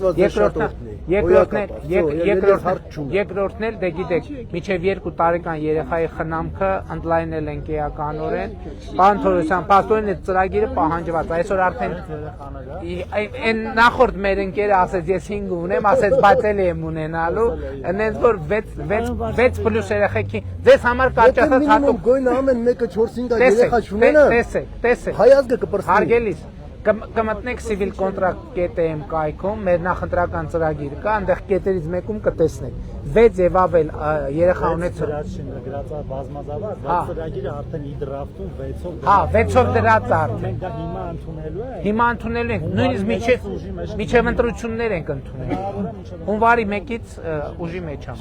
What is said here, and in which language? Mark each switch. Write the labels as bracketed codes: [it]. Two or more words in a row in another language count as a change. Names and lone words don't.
[hy] Երկրորդն էլ դե գիտեք, միջև 2 տարեկան երեխայի խնամքը ընդլայնել ենք էականորեն։ Պարոն Թորոսյան, պաստորեն այդ ծրագիրը պահանջված է։ Այսօր արդեն այն նախորդ մեր ընկերը ասեց ես 5 ունեմ, ասեց բայց էլի եմ ունենալու, այնց որ 6+ երեխեքի ձեզ համար կարճացած հատուկ գոյն ամեն մեկը 4-5 երեխա չունենա։ Տեսեք։ Հայազգը կպրծնի։ Հարգելիս կմտնեք civil contract.am կայքում, մեր նախընտրական ծրագիր կա, այնտեղ կետերից մեկում կտեսնեք 6 եւ ավել երեխա ունեցող բազմազավակ, բայց ծրագիրը արդեն իդրաֆտում 6-ով։ Հա, 6-ով դրած է արդեն։ Մենք դա հիմա ընդունելու ենք։ Հիմա ընդունելու ենք, նույնիսկ միջև ընտրություններ ենք ընդունելու։ Հունվարի 1-ից ուժի մեջ եմ։